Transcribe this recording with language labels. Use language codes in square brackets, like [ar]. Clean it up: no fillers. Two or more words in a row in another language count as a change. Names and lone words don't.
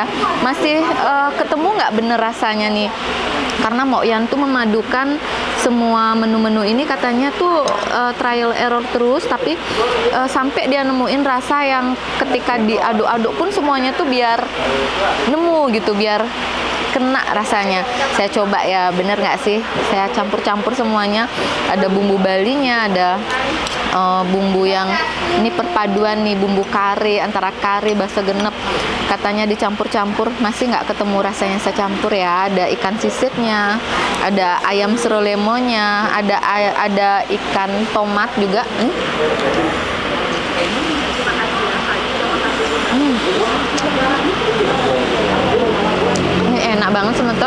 [id] Masih ketemu nggak bener rasanya nih. Karena Mbok Yan tuh memadukan semua menu-menu ini katanya tuh [en] trial error [id] terus, tapi sampai dia nemuin rasa yang ketika diaduk-aduk pun semuanya tuh biar nemu gitu, biar kena rasanya. Saya coba ya, bener nggak sih? Saya campur-campur semuanya. Ada bumbu Balinya, ada bumbu yang ini perpaduan nih, bumbu kari antara kari [ban] basa genep. [id] Katanya dicampur-campur, masih nggak ketemu rasanya saya campur ya. Ada ikan sisitnya, ada ayam serolemonya, ada ikan tomat juga. Ini enak banget semeton.